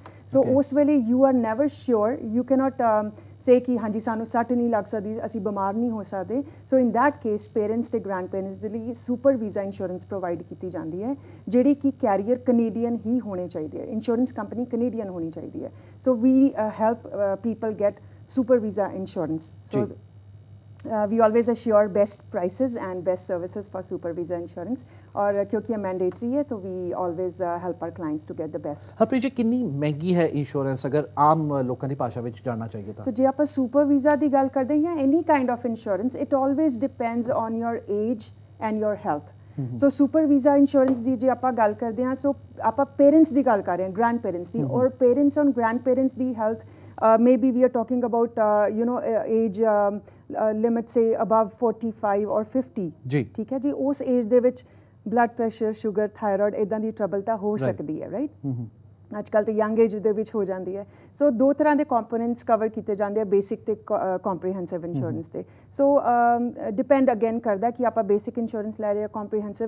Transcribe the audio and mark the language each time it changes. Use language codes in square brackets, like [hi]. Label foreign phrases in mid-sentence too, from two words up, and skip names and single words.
[pa] ਸੋ ਉਸ ਵੇਲੇ [en] you are never sure, you cannot say [pa] ਕਿ ਹਾਂਜੀ ਸਾਨੂੰ ਸੱਟ ਨਹੀਂ ਲੱਗ ਸਕਦੀ, ਅਸੀਂ ਬਿਮਾਰ ਨਹੀਂ ਹੋ ਸਕਦੇ। [en] so in that case [pa] ਪੇਰੈਂਟਸ ਤੇ [en] grand parents [pa] ਦੇ ਲਈ [en] super visa insurance provide [pa] ਕੀਤੀ ਜਾਂਦੀ ਹੈ, ਜਿਹੜੀ ਕਿ [en] carrier Canadian [pa] ਹੀ ਹੋਣੇ ਚਾਹੀਦੇ ਹੈ, [en] insurance company Canadian [pa] ਹੋਣੀ ਚਾਹੀਦੀ ਹੈ। [en] So we help people get super visa insurance. ਸੋ we always assure best prices and best services for super visa insurance, [hi] और क्योंकि ये [en] mandatory [hi] है तो [en] we always help our clients to get the best। [pa] ਹਰਪ੍ਰੀਤ ਜੀ, ਕਿੰਨੀ ਮਹਿੰਗੀ ਹੈ ਇੰਸ਼ੋਰੈਂਸ ਅਗਰ ਆਮ ਲੋਕਾਂ ਦੀ ਭਾਸ਼ਾ ਵਿੱਚ ਜਾਣਨਾ ਚਾਹੀਏ ਤਾਂ? ਸੋ ਜੇ ਆਪਾਂ [en] super visa [pa] ਦੀ ਗੱਲ ਕਰਦੇ ਹਾਂ ਜਾਂ [en] any kind of insurance, it always depends on your age and your health. [pa] ਸੋ [en] super visa insurance [pa] ਦੀ ਜੇ ਆਪਾਂ ਗੱਲ ਕਰਦੇ ਹਾਂ, ਸੋ ਆਪਾਂ ਪੇਰੈਂਟਸ ਦੀ ਗੱਲ ਕਰ ਰਹੇ ਹਾਂ, [en] grand parents [pa] ਦੀ, ਔਰ [en] parents on grand parents [pa] ਦੀ ਹੈਲਥ [en] maybe we are talking about age limit say above 45 or 50। [pa] ਜੀ ਠੀਕ ਹੈ ਜੀ। ਉਸ ਏਜ ਦੇ ਵਿੱਚ [en] blood pressure, [pa] ਸ਼ੂਗਰ, ਥਾਇਰਾਇਡ ਇਦਾਂ ਦੀ ਟਰਬਲ ਤਾਂ ਹੋ ਸਕਦੀ ਹੈ, ਰਾਈਟ? ਅੱਜ ਕੱਲ੍ਹ ਤਾਂ [en] young age [pa] ਦੇ ਵਿੱਚ ਹੋ ਜਾਂਦੀ ਹੈ। ਸੋ ਦੋ ਤਰ੍ਹਾਂ ਦੇ ਕੰਪੋਨੈਂਟਸ ਕਵਰ ਕੀਤੇ ਜਾਂਦੇ ਆ, ਬੇਸਿਕ ਤੇ [en] comprehensive insurance [pa] ਤੇ। ਸੋ [en] depend again [pa] ਕਰਦਾ ਕਿ ਆਪਾਂ [en] basic insurance [pa] ਲੈ ਰਹੇ ਹਾਂ, ਕੰਪਰੀਹੈਂਸਿਵ।